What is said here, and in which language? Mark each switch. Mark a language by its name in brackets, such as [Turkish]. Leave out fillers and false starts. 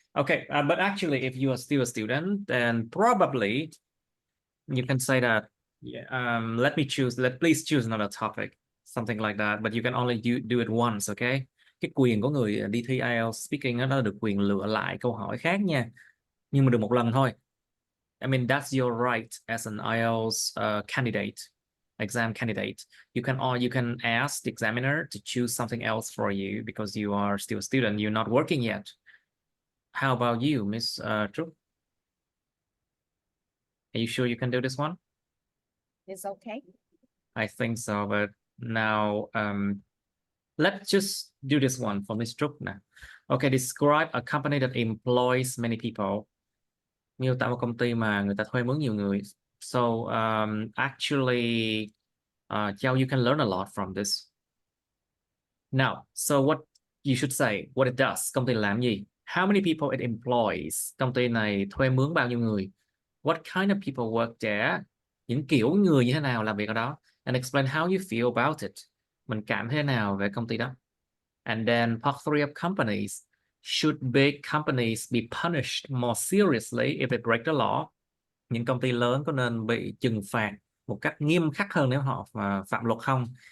[English] Okay, but actually, if you are still a student, then probably you can say that, yeah, let me choose, please choose another topic, something like that, but you can only do it once, okay? [Vietnamese] Cái quyền của người đi thi IELTS speaking đó, nó được quyền lựa lại câu hỏi khác nha. Nhưng mà được một lần thôi. [English] I mean, that's your right as an IELTS candidate, exam candidate. You can ask the examiner to choose something else for you because you are still a student, you're not working yet. How about you, Miss Trúc? Are you sure you can do this one? It's okay. I think so, but now let's just do this one for Miss Trúc now. Okay, describe a company that employs many people. [Vietnamese] Miêu tả một công ty mà người ta thuê mướn nhiều người. [English] So actually, Giao, you can learn a lot from this. Now, so what you should say, what it does, [Vietnamese] công ty làm gì? [English] How many people it employs? [Vietnamese] Công ty này thuê mướn bao nhiêu người? [English] What kind of people work there? [Vietnamese] Những kiểu người như thế nào làm việc ở đó? [English] And explain how you feel about it. [Vietnamese] Mình cảm thế nào về công ty đó? [English] And then part 3 of companies. Should big companies be punished more seriously if they break the law? [Vietnamese] Những công ty lớn có nên bị trừng phạt một cách nghiêm khắc hơn nếu họ phạm luật không?